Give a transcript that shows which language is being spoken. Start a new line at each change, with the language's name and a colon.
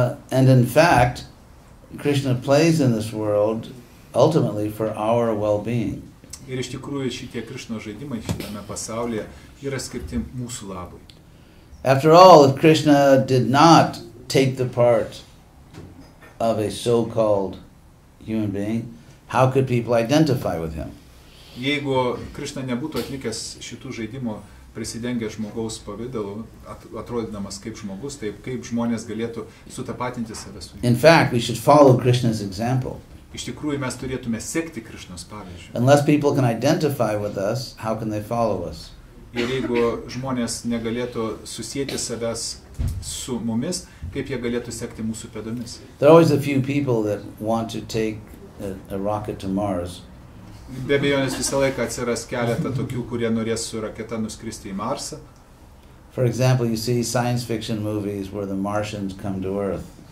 English: And in fact, Krishna plays in this world ultimately for our well-being.
Lithuanian: Ir iš tikrųjų šitie Krishno žaidimai šitame pasaulyje yra skirti mūsų labui.
English: After all, if Krishna did not take the part of a so-called human being, how could people identify with him?
Lithuanian: Jeigu Krishna nebūtų atlikęs šitų žaidimų prisidengę žmogaus pavidalu, atrodydamas kaip žmogus, taip kaip žmonės galėtų sutapatinti save su juo.
English: In fact, we should follow Krishna's example.
Lithuanian: Iš tikrųjų mes turėtume sekti Krishnos pavyzdžiu.
English: Unless people can identify with us, how can they follow us?
Lithuanian: Ir jeigu žmonės negalėtų susėti savęs su mumis, kaip jie galėtų sekti mūsų pėdomis?
English: There are always a few people that want to take a rocket to Mars.
Lithuanian: Be abejonės visą laiką atsiras keletą tokių, kurie norės su raketa nuskristi į Marsą.
English: For example, you see science fiction movies where the Martians come to Earth.